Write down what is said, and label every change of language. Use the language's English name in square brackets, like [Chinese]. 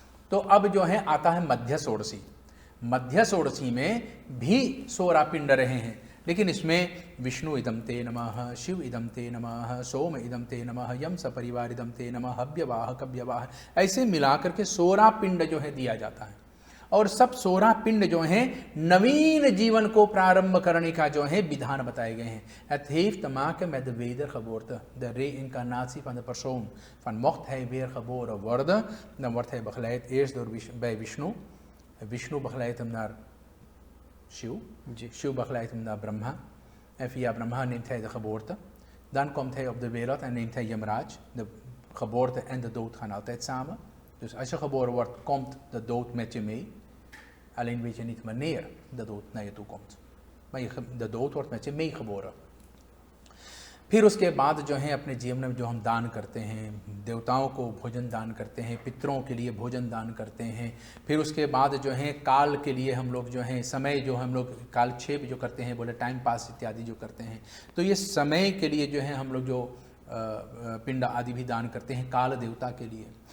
[Hindi] तो अब जो है आता है मध्य षोडशी। मध्य षोडशी में भी 16 पिंड रहे हैं, लेकिन इसमें [Sanskrit] विष्णु इदं ते नमः, [Hindi] शिव इदं ते नमः, सोम इदं ते नमः, यम सपरिवार इदं ते नमः, हव्यवाह कव्यवाह, ऐसे मिलाकर के 16 पिंड जो है दिया जाता है। और सब 16 पिंड जो हैं नवीन जीवन को प्रारंभ करने का जो है विधान बताए गए हैं। [Dutch] Het heeft te maken met de wedergeboorte, de reïncarnatie van de persoon. Van mocht hij weer geboren worden, dan wordt hij begeleid eerst bij Vishnu. Vishnu begeleidt hem naar Shiv. Shiv begeleidt hem naar Brahma. En via Brahma neemt hij de geboorte. Dan komt hij op de wereld en neemt hij Yamraj. De geboorte en de dood gaan altijd samen. Dus als je geboren wordt, komt de dood met je mee. Alleen weet je niet wanneer de dood naar je toe komt. Maar de dood wordt met je meegeboren. [Hindi] फिर उसके बाद जो है अपने जीवन में जो हम दान करते हैं, देवताओं को भोजन दान करते हैं, पितरों के लिए भोजन दान करते हैं। फिर उसके बाद जो है काल के लिए हम लोग जो है समय जो हम लोग कालक्षेप जो करते हैं, बोले टाइम पास इत्यादि जो करते हैं, तो ये समय के लिए जो है हम लोग जो पिंड आदि भी दान करते हैं काल देवता के लिए।